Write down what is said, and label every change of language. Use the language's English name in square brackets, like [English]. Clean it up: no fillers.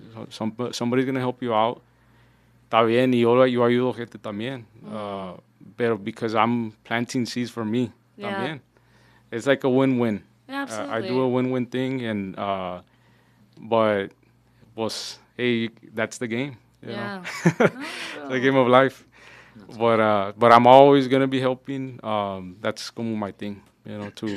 [English] Somebody's going to help you out. [Spanish] Está bien, y yo ayudo gente también. [English] Pero because I'm planting seeds for me Yeah. también. It's like a win-win. Yeah, absolutely. I do a win-win thing, and but was, hey, that's the game. You know? Yeah. The game of life. But I'm always gonna be helping. That's como my thing, you know.